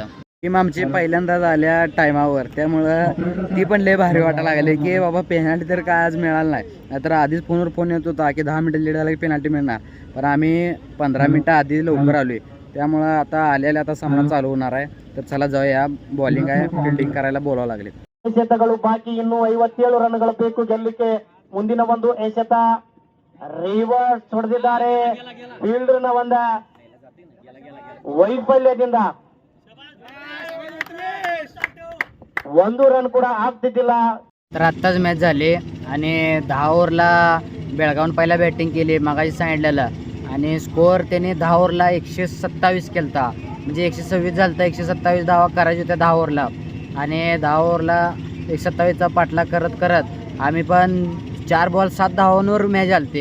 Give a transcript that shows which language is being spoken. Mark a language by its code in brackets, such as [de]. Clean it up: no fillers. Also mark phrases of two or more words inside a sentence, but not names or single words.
[mr] टीम आमची पहिल्यांदाच आल्या टायमावर, त्यामुळं ती पण लय भारी वाटायला लागले की बाबा पेनल्टी तर काय आज मिळालं नाही. नाहीतर आधीच फोनवर फोन येत होता की 10 मिनिटं लेट झाला की पेनल्टी मिळणार, पण आम्ही 15 मिनिटं आधी लवकर आलोय. त्यामुळं आता आलेल्या आता सामना चालू होणार आहे. तर चला जाऊया, बॉलिंग आहे, फील्डिंग करायला बोलावं लागले. [kn] ಎಸೆತಗಳು ಬಾಕಿ ಇನ್ನು 57 ರನ್ಗಳು ಬೇಕು ಗೆಲ್ಲಲಿಕ್ಕೆ. ಮುಂದಿನ ಒಂದು ಎಸೆತ ರಿವರ್ಸ್ ಹೊಡೆದಿದ್ದಾರೆ, ಫೀಲ್ಡರ್ನ ಒಂದ ವೈಫಲ್ಯದಿಂದ 1 ರನ್ ಕೂಡ ಆಗ್ತಿದ್ದಿಲ್ಲ. [mr] तर आत्ताच मॅच झाली आणि 10 ओव्हरला बेळगावून पहिला बॅटिंग केली मगाशी सांगितलेलं. आणि स्कोअर त्याने 10 ओव्हरला 127 केलता, म्हणजे 126 झालता. 127 धावा करायच्या होत्या 10 ओव्हरला आणि 10 ओव्हरला 127चा पाठलाग करत करत आम्ही पण 4 बॉल 7 धावांवर मॅच आलते.